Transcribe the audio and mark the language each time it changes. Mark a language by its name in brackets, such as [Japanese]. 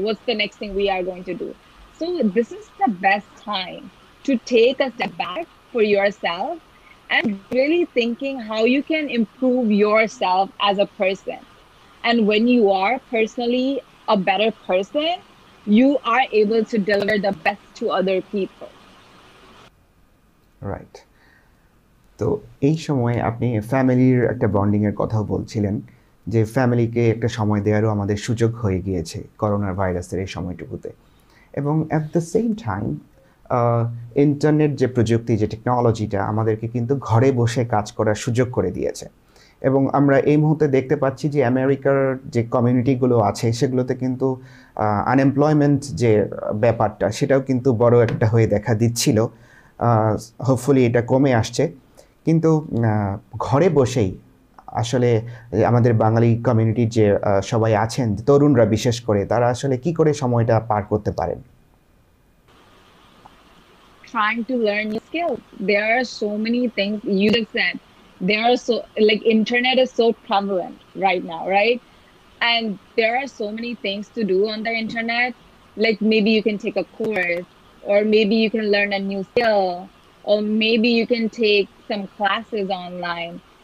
[English] What's the next thing we are going to do? So this is the best time to take a step back for yourself and really thinking how you can improve yourself as a person. And when you are personally a better person, you are able to deliver the best to other people. Right. [Bangla] তো এই সময়ে আপনি ফ্যামিলির একটা বন্ডিংয়ের কথাও বলছিলেন, যে ফ্যামিলিকে একটা সময় দেওয়ারও আমাদের সুযোগ হয়ে গিয়েছে করোনা ভাইরাসের এই সময়টুকুতে। এবং [English] at the same time [Bangla] internet যে প্রযুক্তি, যে টেকনোলজিটা আমাদেরকে কিন্তু ঘরে বসে কাজ করার সুযোগ করে দিয়েছে। এবং আমরা এই মুহূর্তে দেখতে পাচ্ছি যে আমেরিকার যে কমিউনিটিগুলো আছে সেগুলোতে কিন্তু আনএমপ্লয়মেন্ট যে ব্যাপারটা সেটাও কিন্তু বড় একটা হয়ে দেখা দিচ্ছিল। হোপফুলি এটা কমে আসছে, কিন্তু ঘরে বসেই আসলে আমাদের বাঙালি কমিউনিটির যে সবাই আছেন, তরুণরা বিশেষ করে, তারা আসলে কি করে সময়টা পার করতে পারেন? [English] Trying to learn new skills. There are so many things you just said. There are so, like, internet is so prevalent right now, right? And there are so many things to do on the internet. Like, maybe you can take a course, or maybe you can learn a new skill, or maybe you can take some classes online.